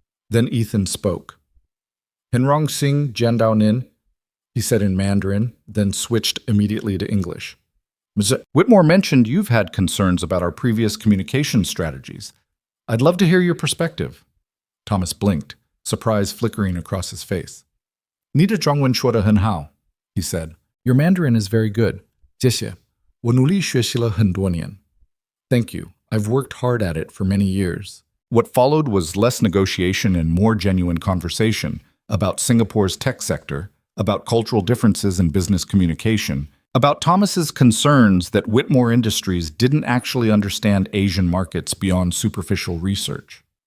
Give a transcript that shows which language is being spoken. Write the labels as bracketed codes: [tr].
[en] Then Ethan spoke. Henrong Sing Jiandao Nin, he said in Mandarin, then switched immediately to English. Whitmore mentioned you've had concerns about our previous communication strategies. I'd love to hear your perspective. Thomas blinked, surprise flickering across his face. [zh] 你的中文说得很好, he said. [en] Your Mandarin is very good. [zh] 谢谢.我努力学习了很多年. [en] Thank you. I've worked hard at it for many years. What followed was less negotiation and more genuine conversation about Singapore's tech sector, about cultural differences in business communication, about Thomas's concerns that Whitmore Industries didn't actually understand Asian markets beyond superficial research.